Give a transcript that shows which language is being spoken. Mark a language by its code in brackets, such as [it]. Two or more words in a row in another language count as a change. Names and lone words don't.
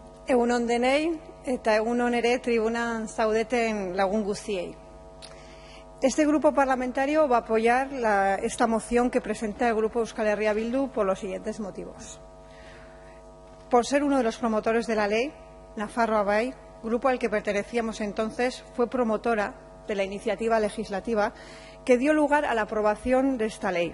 [eu] Egunon denei eta egunon ere tribunan zaudeten lagun guztiei. [es] Este grupo parlamentario va a apoyar esta moción que presenta el Grupo Euskal Herria Bildu por los siguientes motivos. Por ser uno de los promotores de la ley, Nafarroa Bai, grupo al que pertenecíamos entonces, fue promotora de la iniciativa legislativa que dio lugar a la aprobación de esta ley.